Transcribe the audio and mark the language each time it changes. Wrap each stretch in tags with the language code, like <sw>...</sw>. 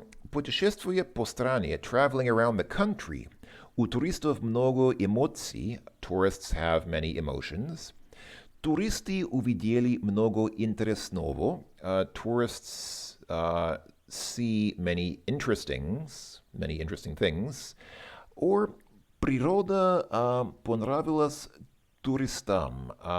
<ru>Путешествуя по стране,</ru> <en>traveling around the country.</en> <ru>У туристов много эмоций.</ru> <en>Tourists have many emotions.</en> <ru>Туристы увидели много интересного.</ru> <en>Tourists see many interesting things.</en> <ru>Or природа понравилась туристам.</ru>